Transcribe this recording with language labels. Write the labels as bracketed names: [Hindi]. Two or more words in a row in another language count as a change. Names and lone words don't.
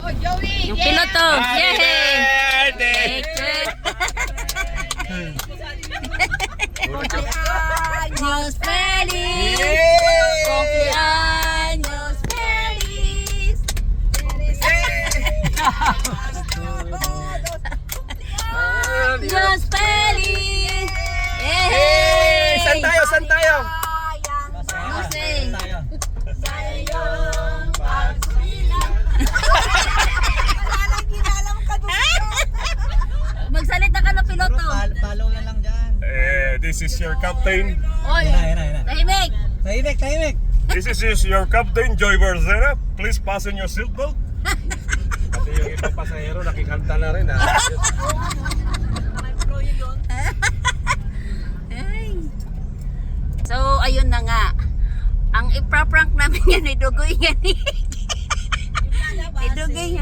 [Filipino] Yung piloto. Yay! Birthday! [Spanish] Cumpleaños feliz. Yay! Cumpleaños feliz. Cumpleaños feliz. Yay! [Filipino] Saan tayo? Saan tayo? [Spanish] No sé. [Filipino] Magsalita ka ng piloto. Follow na lang dyan. [English] This is your captain. [Filipino] Oy, Ayun. tahimik. Tahimik. [English] This is your captain, Joy Barzena. Please fasten your seatbelt. [Filipino] Pati yung ibang pasahero nakikanta na rin. So, ayun na nga. Ang ipra-prank namin yan, idugoy yan. Idugoy yan.